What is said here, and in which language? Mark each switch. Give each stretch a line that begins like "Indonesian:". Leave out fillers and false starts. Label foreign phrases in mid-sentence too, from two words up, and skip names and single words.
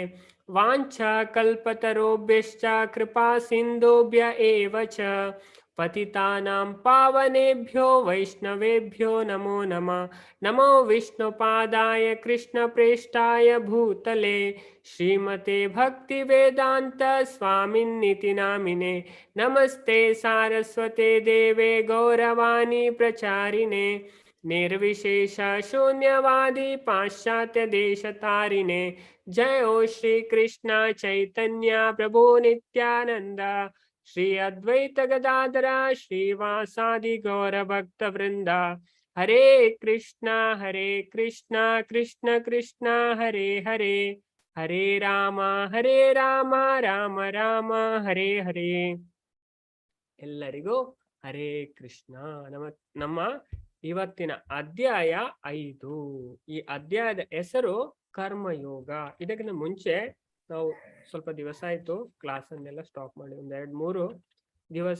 Sanskrit: वाञ्छा कल्पतरुभ्यश्च कृपा सिन्धुभ्य एव च पतितानां पावनेभ्यो वैष्णवेभ्यो नमो नमः। नमो विष्णुपादाय कृष्णप्रेष्ठाय भूतले श्रीमते भक्तिवेदांत स्वामिन्निति नामिने। नमस्ते सारस्वते देवे गौरवाणी प्रचारिणे ನಿರ್ವಿಶೇಷ ಶೂನ್ಯವಾದಿ ಪಾಶ್ಚಾತ್ಯ ದೇಶ ತಾರಿಣೆ. ಜಯೋ ಶ್ರೀ ಕೃಷ್ಣ ಚೈತನ್ಯ ಪ್ರಭು ನಿತ್ಯಾನಂದ, ಶ್ರೀ ಅದ್ವೈತ ಗದಾಧರ ಶ್ರೀವಾಸಾದಿ ಗೌರ ಭಕ್ತ ವೃಂದ. ಹರೇ ಕೃಷ್ಣ ಕೃಷ್ಣ ಕೃಷ್ಣ ಹರೇ ಹರೇ, ಹರೇ ರಾಮ ರಾಮ ರಾಮ ಹರೇ ಹರೇ.
Kannada: ಎಲ್ಲರಿಗೂ ಹರೇ ಕೃಷ್ಣ. ನಮ್ಮ ಇವತ್ತಿನ ಅಧ್ಯಾಯ 5. ಈ ಅಧ್ಯಾಯದ ಹೆಸರು ಕರ್ಮಯೋಗ. ಇದಕ್ಕಿಂತ ಮುಂಚೆ ನಾವು ಸ್ವಲ್ಪ ದಿವಸ ಆಯ್ತು ಕ್ಲಾಸ್ ಅನ್ನೆಲ್ಲ ಸ್ಟಾಪ್ ಮಾಡಿ, 2-3 ದಿವಸ.